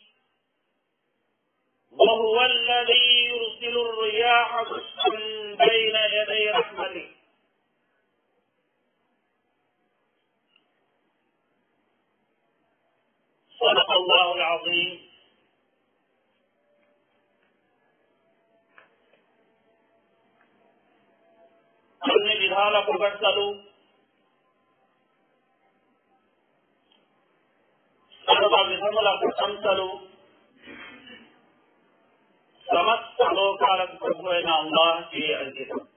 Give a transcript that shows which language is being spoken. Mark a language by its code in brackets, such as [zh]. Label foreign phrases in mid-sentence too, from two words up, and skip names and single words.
[ar] وهو الذي يرسل الرياح بشرا بين يدي رحمته صدق الله العظيم. [te] అన్ని విధాల పొగడ్తలు సర్వ విధముల ప్రశంసలు సమస్త లోకాలకు ప్రభు అయిన అల్లాహ్కి అంకితం.